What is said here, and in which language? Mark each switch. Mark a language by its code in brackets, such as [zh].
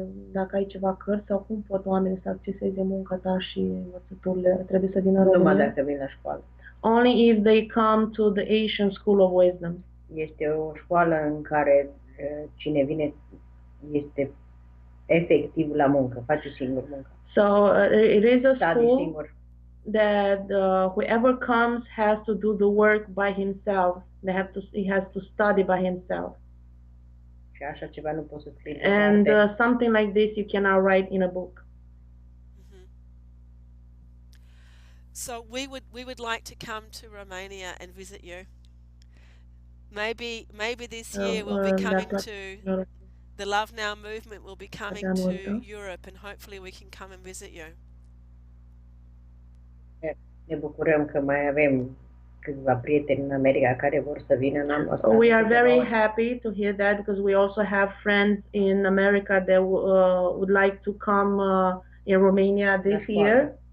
[ro] Dacă ai ceva cărți sau cum pot oamenii să acceseze munca ta și învățăturile, trebuie să vină în România? Numai dacă vin la școală. [en] Only if they come to the Asian School of Wisdom. [ro] Este o școală în care cine vine este efectiv la muncă, face singur muncă. [en] So it is a school that whoever comes has to do the work by himself. He has to study by himself. [ro] Și așa ceva nu poți să scrii. [en] And something like this you cannot write in a book. So we would like to come to Romania and visit you. Maybe this year we'll be coming to the Love Now movement. Will be coming to Europe, and hopefully we can come and visit you. [ro] Ne bucurăm că mai avem câțiva prieteni în America care vor să vină în anul ăsta. [en] We are very happy to hear that because we also have friends in America that would like to come in Romania this year.